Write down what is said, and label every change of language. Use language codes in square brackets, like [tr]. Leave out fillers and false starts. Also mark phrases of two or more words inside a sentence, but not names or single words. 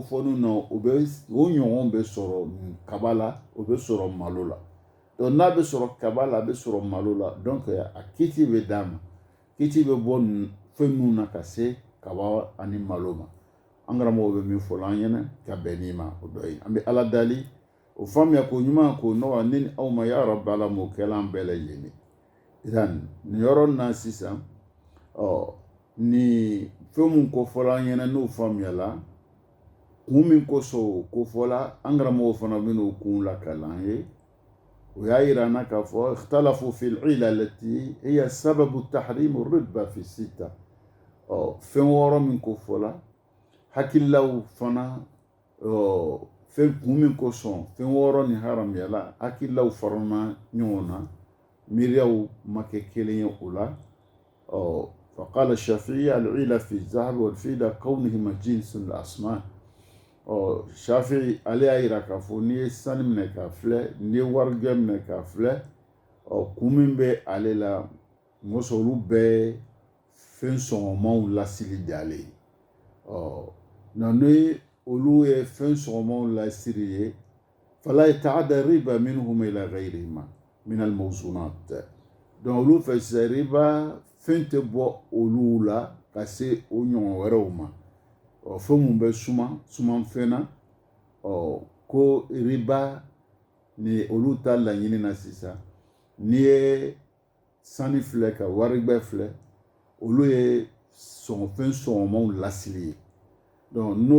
[bm] fɔ nu na o ɲɔgɔn bɛ sɔrɔ kaba la o bɛ sɔrɔ malo la donc n'a bɛ sɔrɔ kaba la a bɛ sɔrɔ malo la donc a kiti bɛ d'a ma kiti bɛ bɔ fɛn minnu na ka se kaba ani malo ma an karamɔgɔw bɛ min fɔ an ɲɛna ka bɛn n'i ma o dɔ ye an bɛ ala dali o faamuya ko ɲuman k'o nɔgɔya ne ni aw ma [ar] يا رب [bm] ala m'o kɛla an bɛɛ lajɛlen nin yɔrɔ na sisan ni fɛn mun ko fɔla an ɲɛna n'o faamuyala kun min kosɔn ko fɔla an karamɔgɔw fana bɛn'o kun lakalan ye o y'a yira an na k'a fɔ [ar] اختلفوا في العلة التي هي سبب تحريم الربا في ستة [bm] fɛn wɔɔrɔ min ko fɔla hakililaw fana fɛn kun min kosɔn fɛn wɔɔrɔ ni haramuyala hakililaw farana ɲɔgɔn na miiriyaw ma kɛ kelen ye o la [ar] فقال الشافعي العيلة في الذهب والفضة كونهما جنس الأسماء [bm] Shafi'i ale y'a yira k'a fɔ n'i ye sanu minɛ k'a filɛ n'i ye warijɛ minɛ k'a filɛ kun min bɛ ale la mɔsɔn olu bɛɛ fɛn sɔngɔmanw lasili de ale ye ni olu ye fɛn sɔngɔmanw lasiri ye [ar] فلا يتعدى الربا منهما إلى غيرهما من الموزونات [bm] donc olu fɛ sisan riba fɛn tɛ bɔ olu la ka se o ɲɔgɔn wɛrɛw ma fɛn mun bɛ suman fɛn na ko riba ni olu ta laɲini na sisan n'i ye sani filɛ ka waribɛ filɛ olu ye fɛn sɔngɔmanw lasili ye donc n'o